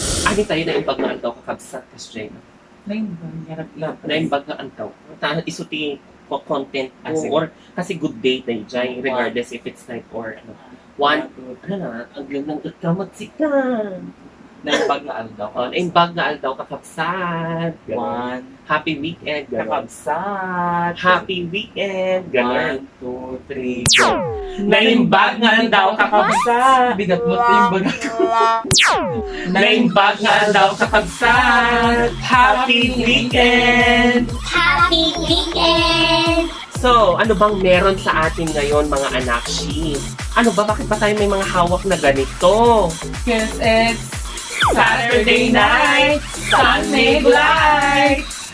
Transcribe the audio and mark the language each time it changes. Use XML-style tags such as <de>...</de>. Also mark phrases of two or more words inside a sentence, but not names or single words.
<ilo>Ani tayo na Naimbag na Aldaw Kakabsat kasi Naimbag na Aldaw.</ilo> <tl>Isuti ko</tl> <en>content or</en> <tl>kasi</tl> <en>good day</en> <tl>tayo dyan,</tl> <en>regardless if it's night or ano.</en> <tl>One, ano na, ang gandang ikamatsikan.</tl> <ilo>Naimbag na Aldaw. Naimbag na Aldaw Kakabsat.</ilo> <en>One. Happy weekend.</en> <ilo>Kakabsat.</ilo> <en>Happy weekend. 1, 2, 3, go.</en> <ilo>Naimbag na Aldaw Kakabsat.</ilo> <tl>Bigat mo ito yung bagat ko.</tl> <ilo>Naimbag na Aldaw Kakabsat.</ilo> <en>Happy weekend. Happy weekend! So,</en> <tl>ano bang meron sa atin ngayon mga anakshi? Ano ba? Bakit ba tayo may mga hawak na ganito?</tl> <en>Because it's Saturday night, Sunday light!</en>